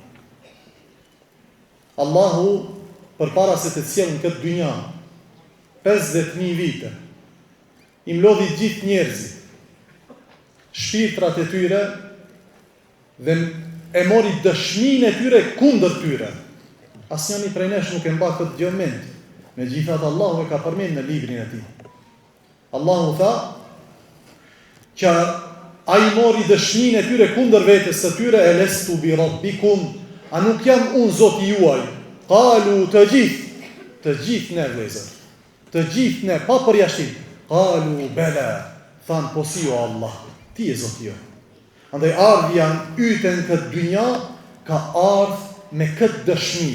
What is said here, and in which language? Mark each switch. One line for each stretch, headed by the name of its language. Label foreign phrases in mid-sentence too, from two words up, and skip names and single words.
Albanian: Allahu përpara se të sjellë në këtë dynja, 50.000 vite, i mlodhi gjithë njerëzit, shpirtrat e tyre, dhe e mori dëshminë e tyre kundër tyre. Asnjëri prej nesh nuk e mba këtë gjë mend. Megjithatë Allahu e ka përmend në librin e tij. Allahu tha që ai mori dëshminë e tyre kundër vetes së tyre,
Arabic: ألست بربكم,
Albanian: a nuk jam unë Zoti juaj? Qalu të gjithë ne vëllezër, të gjithë ne pa përjashtim.
Arabic: قالوا بلى,
Albanian: than po si o Allah, ti je Zoti juaj. Andaj ardhja yte në këtë dynja ka ardhë me këtë dëshmi.